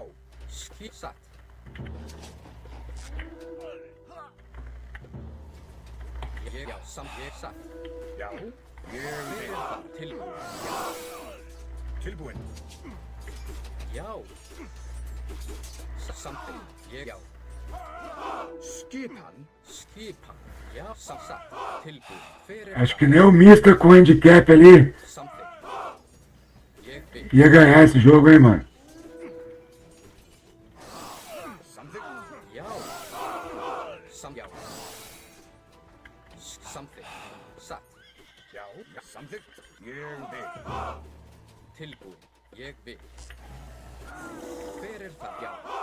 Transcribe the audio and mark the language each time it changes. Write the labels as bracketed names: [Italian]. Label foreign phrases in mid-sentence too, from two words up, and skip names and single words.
[Icelandic] satt. Ég, já, ég satt. Já. Ég Hver vil. er það? Tilbúin. Já. Samþykkt. Ég, já. Skipan. Skipan. Já, satt. Tilbúin. Hver er [Portuguese] Acho que nem o Mista com handicap ali [Icelandic] Samþykkt. Ég vil. [Portuguese] ia ganhar esse jogo, hein, mano? [Icelandic] Samþykkt. Já. Já. Samþykkt. Satt. Já. Já. Samþykkt. Ég vil. Tilbúin. Ég vil. Hver er það? Já.